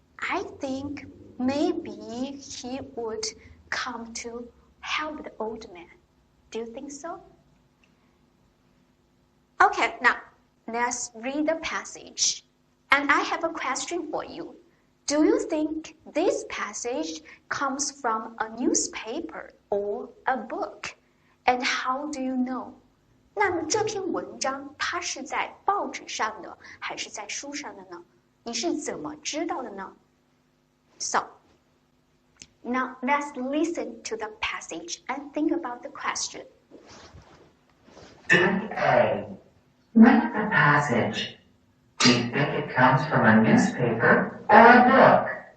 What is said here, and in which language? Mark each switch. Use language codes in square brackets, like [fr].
[en] I think maybe he would come to help the old man. Do you think so? Okay, now let's read the passage. And I have a question for you. Do you think this passage comes from a newspaper or a book? And how do you know? [zh] 那么这篇文章它是在报纸上的还是在书上的呢？你是怎么知道的呢？ [en] So, now let's listen to the passage and think about the question. A. Read the passage. Do you think it comes from a newspaper or a book?